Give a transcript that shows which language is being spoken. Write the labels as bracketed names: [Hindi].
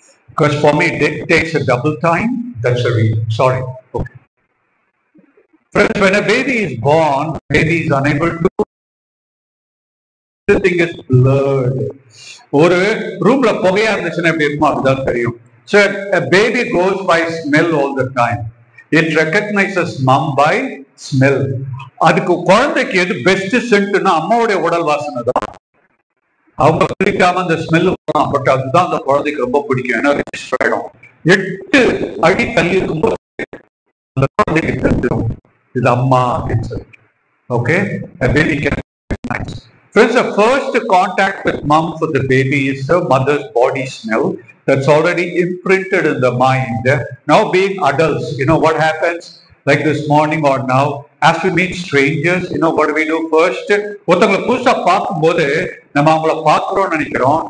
[English] Because for me it takes a double time. That's a reason. Sorry. Okay. Friends, when a baby is born, baby is unable to. Everything is blurred. [Tamil] ஒரு ரூம்ல புகையா இருந்துச்சுன்னா எப்படி இருக்குமோ அப்படிதான் தெரியும். [English] So a baby goes by smell all the time. It recognizes mom by smell. [Tamil] அதுக்கு குழந்தைக்கு எது பெஸ்ட் சென்ட்னா அம்மாவுடைய உடல் வாசனை தான். அவங்க பிடிக்காம அந்த ஸ்மெல் வரும், பட் அதுதான் அந்த குழந்தைக்கு ரொம்ப பிடிக்கும். ஏன்னா ரெஜிஸ்டர் ஆயிடும். 8 அடி தள்ளி இருக்கும்போது அந்த குழந்தைக்கு தெரிஞ்சிடும் இது அம்மா அப்படின்னு சொல்லி. [English] Okay, baby can recognize. Friends, the first contact with mom for the baby is the mother's body smell. That's already imprinted in the mind. Now being adults, what happens? Like this morning or now, as we meet strangers, what do we do first? [Tamil] ஒருத்தவங்களை புதுசா பார்க்கும்போது நம்ம அவங்கள பார்க்கிறோம்னு நினைக்கிறோம்.